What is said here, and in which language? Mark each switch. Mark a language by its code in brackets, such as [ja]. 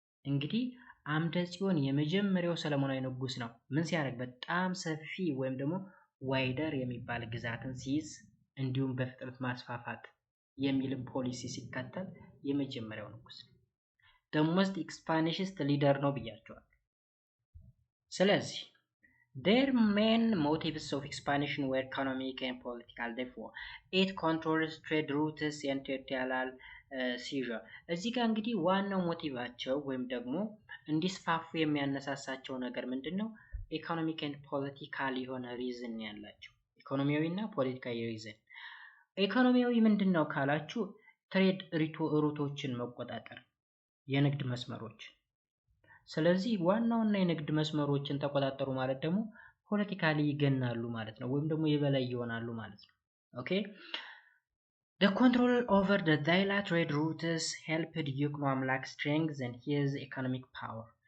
[am] እንግዲህ አምደ ጽዮን የመጀመሪያው ሰለሞናዊ ንጉስ ነው። ምን ሲያደርግ በጣም ሰፊ ወይም ደግሞ ዋይደር የሚባል ግዛትን ሲይዝ እንዲሁም በፍጥነት ማስፋፋት የሚልን ፖሊሲ ሲከተል የመጀመሪያው ንጉስ ነው። [en] the most expansionist leader [am] ነው ብያቸዋል። ስለዚህ [en] their main motives of expansion were economic and political. Therefore it controls trade routes and territorial seizure. [am] እዚህ ጋር እንግዲህ ዋናው ሞቲቫቸው ወይም ደግሞ እንዲስፋፉ የሚያነሳሳቸው ነገር ምንድነው? ኢኮኖሚክ ኤንድ ፖለቲካል የሆነ ሪዝን ያላቸው ኢኮኖሚያዊ እና ፖለቲካዊ ሪዝን። ኢኮኖሚያዊ ምንድነው ካላችሁ ትሬድ ሩቶችን መቆጣጠር፣ የንግድ መስመሮች። ስለዚህ ዋናውና የንግድ መስመሮችን ተቆጣጠሩ ማለት ደግሞ ፖለቲካሊ ይገናሉ ማለት ነው፣ ወይም ደግሞ የበላይ ይሆናሉ ማለት ነው። ኦኬ [en] The control over the Daila trade routes helped ይኩኖ አምላክ strengthen his economic power.